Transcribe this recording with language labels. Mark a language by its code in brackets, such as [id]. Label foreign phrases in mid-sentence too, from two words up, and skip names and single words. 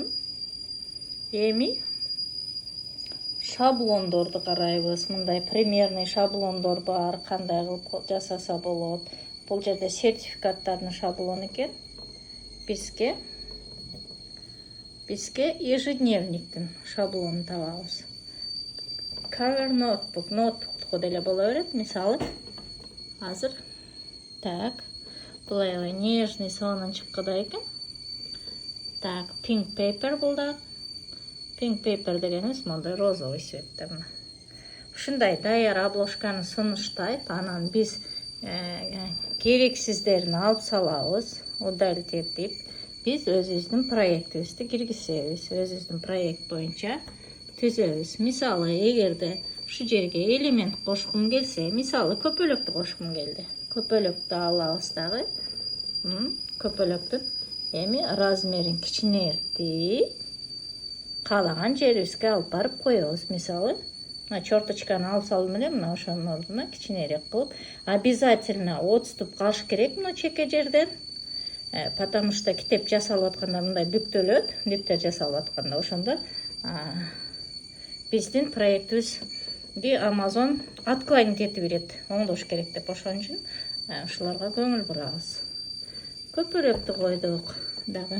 [ky] Эми шаблондорду карайбыз. Мындай примерный шаблондор бар, кандай кылып жасаса болот. Бул жерде сертификаттардын шаблону экен. Бизге ежедневниктин шаблонун табабыз. [en] Cover notebook, [ky] ноутбукту деле боло берет. Мисалы, азыр так, бул аябай нежный сонун чыккыда экен. Так, [en] pink paper [ky] бул да. [en] Pink paper [ky] дегенибиз мондай [ru] розовый цветте. [ky] Ушундай даяр обложканы сунуштайт, анан биз керексиздерин алып салабыз, удалить этип. Биз өзүбүздүн проектибизди киргизебиз, өзүбүздүн проект боюнча түзөбүз. Мисалы, эгерде ушу жерге элемент кошкум келсе, мисалы көпөлөктү кошкум келди. Көпөлөктү алабыз дагы. Көпөлөктүн эми размерин кичинертип, каалаган жерибизге алып барып коебуз. Мисалы, черточканы алып салдым эле, мына ошонун ордуна кичинерээк кылып, [ru] обязательно отступ [ky] калыш керек мына чеке жерден. [ru] Потому что [ky] китеп жасалып атканда мындай бүктөлөт, дептер жасалып атканда, ошондо биздин проектибизди Amazon отклонить этип берет, оңдош керек деп. Ошон үчүн ушуларга көңүл бурабыз. Көпөлөктү койдук дагы.